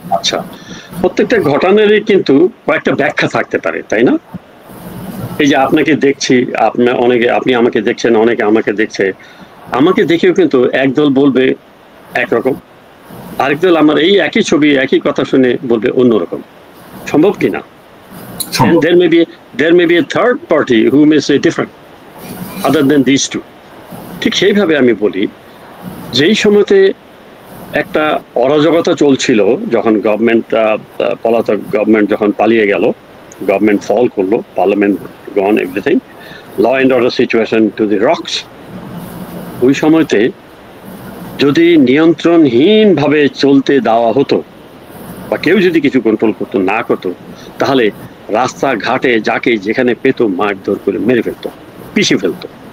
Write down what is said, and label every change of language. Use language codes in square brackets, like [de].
[bn] আচ্ছা, প্রত্যেকটা ঘটনারই কিন্তু কয়েকটা ব্যাখ্যা থাকতে পারে, তাই না? এই যে আপনাকে দেখছি, আপনি আমাকে দেখছেন, অনেকে আমাকে দেখছে, আমাকে দেখেও কিন্তু একদল বলবে একরকম, আরেক দল আমার এই একই ছবি একই কথা শুনে বলবে অন্যরকম। সম্ভব কিনা? [en] there may be a third party who may say different other than these two. [bn] ঠিক সেইভাবে আমি বলি, যেই সময়তে একটা অরাজকতা চলছিল, যখন পলাতক গভর্নমেন্ট যখন পালিয়ে গেল, গভর্নমেন্ট ফল করলো, parliament gone, everything, [en] law and order situation to the rocks, [bn] ওই সময়তে যদি নিয়ন্ত্রণহীনভাবে চলতে দেওয়া হতো বা কেউ যদি কিছু কন্ট্রোল করতো না করতো, তাহলে রাস্তাঘাটে যাকে যেখানে পেত মারধর করে মেরে ফেলতো, পিষে ফেলতো।